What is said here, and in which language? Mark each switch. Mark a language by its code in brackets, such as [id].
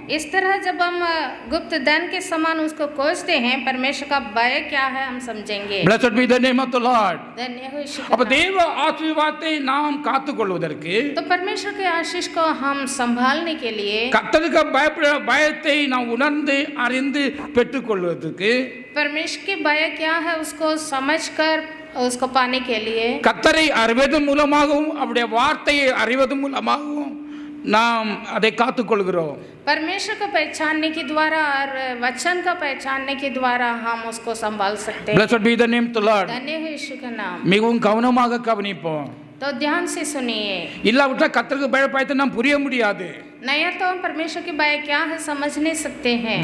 [hi] इस तरह जब हम गुप्त धन के समान उसको खोजते हैं, परमेश्वर का भय क्या है हम समझेंगे। [en] Blessed be the name of the Lord. [hi] धन्य हो यीशु का [ta] அப்ப [hi] नाम। [ta] தேவ ஆசீர்வாதத்தை நாம் காத்துக்கொள்வதற்கு [hi] तो परमेश्वर के आशीष को हम संभालने के लिए, [ta] கர்த்தருக்கு பயப்படுகிற பயத்தை நாம் உணர்ந்து அறிந்து பெற்றுக்கொள்வதற்கு [hi] परमेश्वर के भय क्या है उसको समझकर उसको पाने के लिए, [ta] கர்த்தரை அறிவதன் மூலமாகவும் அவருடைய வார்த்தையை அறிவதன் மூலமாகவும் நாம் அதை காத்துக்கொள்கிறோம். [hi] परमेश्वर को पहचानने के द्वारा और वचन को पहचानने के द्वारा हम उसको संभाल सकते हैं। [en] Blessed be the name of the Lord. [hi] धन्य हो यीशु का नाम। [ta] மிகவும் கவனமாக கவனிப்போம். [hi] तो ध्यान से सुनिए, [ta] இல்லாவிட்டா கர்த்தருக்கு பயத்தை நாம் புரிய முடியாது. [hi] नहीं तो हम परमेश्वर के भय क्या है समझ नहीं सकते हैं।